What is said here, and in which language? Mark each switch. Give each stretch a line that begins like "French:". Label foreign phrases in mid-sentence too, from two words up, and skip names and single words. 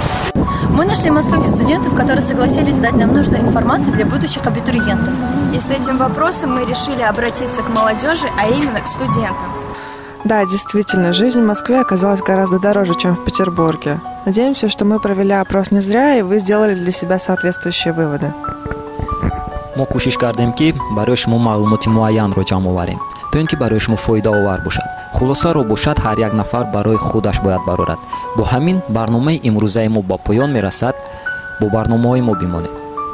Russian: Мы нашли в Москве студентов, которые согласились дать нам нужную информацию для будущих абитуриентов. И с этим вопросом мы решили обратиться к молодежи, а именно к студентам. Да, действительно, жизнь в Москве оказалась гораздо дороже, чем в Петербурге. Надеемся, что мы провели опрос не зря, и вы сделали для себя соответствующие выводы.
Tajik: мо кӯшиш кардем ки барои шумо маълумоти муайянро ҷамъ оварем то ин ки барои шумо фоидаовар бошад. хулосаро бошад ҳар як нафар барои худаш бояд барорад. бо ҳамин барномаи имрӯзаи мо ба поён мерасад. бо барномаҳои мо бимонед.